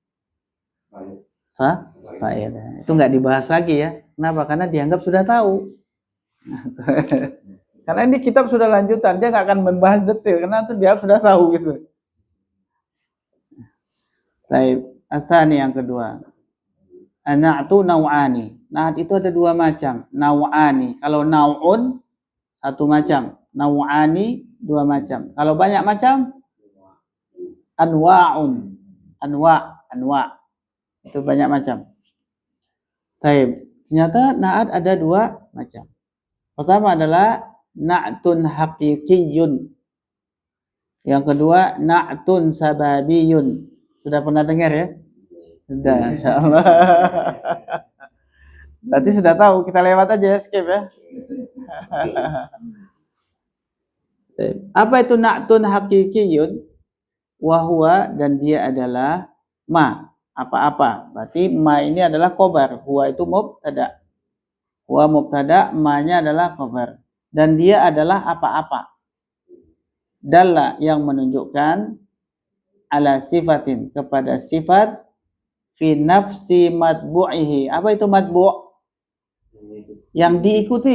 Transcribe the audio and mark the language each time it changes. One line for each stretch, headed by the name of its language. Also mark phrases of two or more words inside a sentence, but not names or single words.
Indonesian: Fa'il. Itu nggak dibahas lagi ya. Kenapa? Karena dianggap sudah tahu. Karena ini kitab sudah lanjutan, dia nggak akan membahas detail karena itu dia sudah tahu gitu. Baik, asani yang kedua.
Arabic: النعت نوعان.
Indonesian: Na'at itu ada dua macam. Naw'ani. Kalau naw'un satu macam, naw'ani dua macam. Kalau banyak macam anwa'un. Anwa'. Itu banyak macam. Baik. Ternyata na'at ada dua macam. Pertama adalah
Arabic: نعت حقيقي.
Indonesian: Yang kedua
Arabic: نعت سببي.
Indonesian: Sudah pernah dengar ya? Sudah, insyaallah. Berarti sudah tahu, kita lewat aja ya, skip ya. Apa itu
Arabic: نعت حقيقي?
Indonesian: Wahwa, dan dia adalah ma, apa-apa. Berarti ma ini adalah khobar, huwa itu mubtada. Huwa mubtada, ma-nya adalah khobar. Dan dia adalah apa-apa. Dalla, yang menunjukkan
Arabic: على صفة,
Indonesian: kepada sifat
Arabic: في نفس متبوعه.
Indonesian: Apa itu matbu'? Yang diikuti.